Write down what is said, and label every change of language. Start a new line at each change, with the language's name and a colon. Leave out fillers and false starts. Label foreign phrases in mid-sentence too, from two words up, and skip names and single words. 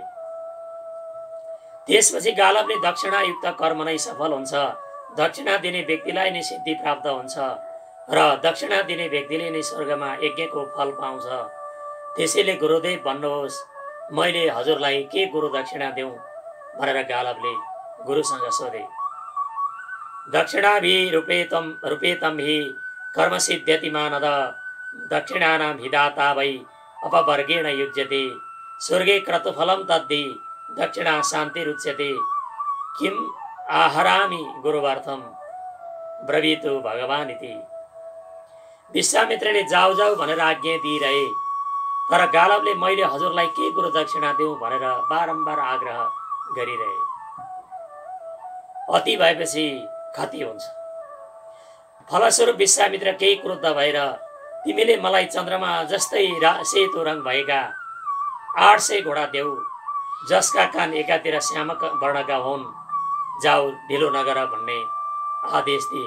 Nepali: त्यसपछि गालवले दक्षिणायुक्त कर्म नै सफल हुन्छ, दक्षिणा दिने व्यक्तिलाई नै सिद्धि प्राप्त हुन्छ र दक्षिणा दिने व्यक्तिले नै स्वर्गमा यज्ञको फल पाउँछ। त्यसैले गुरुदेव भन्नुहोस्, मैले हजुरलाई के गुरु दक्षिणा देऊ भनेर गालवले गुरुसँग सोधे।
Sanskrit: दक्षिणाभि रूपेतम हि कर्मसिद्ध्यति मानद, दक्षिणानां हिदाता वै अपवर्गेण युज्यते, स्वर्गे क्रतुफलं तद्धि दक्षिणा शान्तिरुच्यते, किम आहरामि गुरुवार्थम ब्रवीतु भगवान् इति।
Nepali: विश्वामित्रले जाऊ जाऊ भनेर आज्ञा दिइरहे, तर गालवले मैले हजुरलाई के गुरु दक्षिणा देऊ भनेर बारम्बार आग्रह गरिरहे। अति भएपछि खति हुन्छ। फलस्वरूप विश्वामित्र केही क्रुद्ध भएर, तिमीले मलाई चन्द्रमा जस्तै सेतो रङ भएका 800 घोडा देऊ, जसका कान एकातिर श्यामक वर्णका हुन्, जाऊ ढिलो नगर भन्ने आदेश दिए।